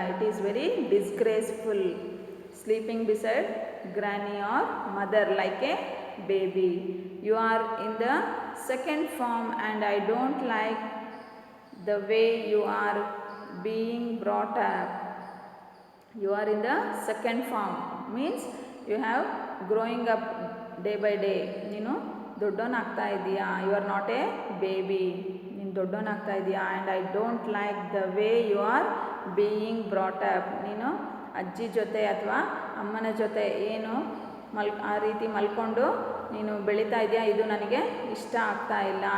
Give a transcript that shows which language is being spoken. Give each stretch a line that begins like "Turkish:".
English: It is very disgraceful. Sleeping beside granny or mother like a baby. You are in the second form and I don't like the way you are being brought up. You are in the second form, means you have growing up day by day.
Kannada: ನೀನು ದೊಡ್ಡವನಾಗ್ತಾ ಇದೆಯಾ,
English: you are not a baby,
Kannada: ನೀನು ದೊಡ್ಡವನಾಗ್ತಾ ಇದೆಯಾ.
English: And I don't like the way you are being brought up.
Kannada: ನೀನು ಅಜ್ಜಿ ಜೊತೆ ಅಥವಾ ಅಮ್ಮನ ಜೊತೆ ಏನು ಆ ರೀತಿ ಮಲ್ಕೊಂಡು ನೀನು ಬೆಳೀತಾ ಇದೆಯಾ, ಇದು ನನಗೆ ಇಷ್ಟ ಆಗ್ತಾ ಇಲ್ಲ.